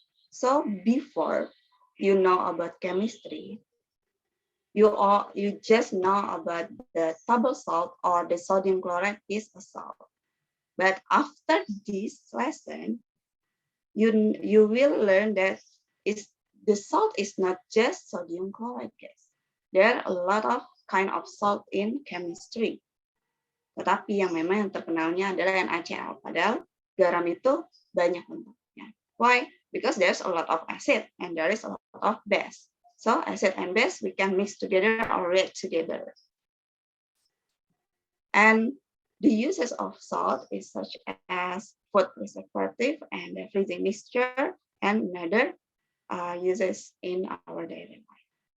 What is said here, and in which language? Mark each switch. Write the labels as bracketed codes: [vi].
[en] So before you know about chemistry, you just know about the table salt or the sodium chloride is a salt. But after this lesson, you will learn that the salt is not just sodium chloride, guys. there are a lot of kind of salt in chemistry. [id] Tetapi yang memang yang terkenalnya adalah NaCl. Padahal garam itu banyak bentuknya. [en] Why? Because there's a lot of acid and there is a lot of base. So acid and base we can mix together or react together. And the uses of salt is such as food preservative and the freezing mixture and another uses in our daily life.